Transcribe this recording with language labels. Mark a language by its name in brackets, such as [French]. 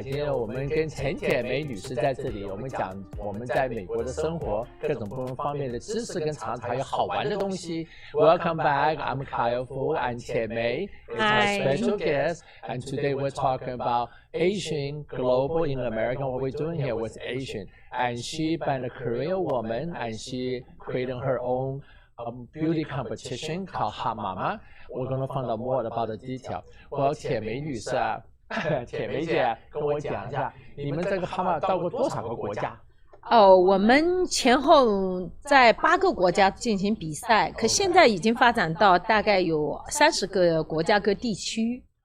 [Chinese] 今天我们跟陈铁梅女士在这里，我们讲我们在美国的生活，各种不同方面的知识跟常识，还有好玩的东西。 [English] Welcome back. I'm Kyle Fu and Tiemei is my special guest, and today we're talking about Asian, global in America. What we're doing here was Asian, and she been a Korean woman, and she created her own beauty competition called Hot Mama. We're going to find out more about the detail. [Chinese] 我铁梅女士啊，铁梅姐跟我讲一下，你们这个 Hot Mama 到过多少个国家？我们前后在8个国家进行比赛，可现在已经发展到大概有30个国家和地区。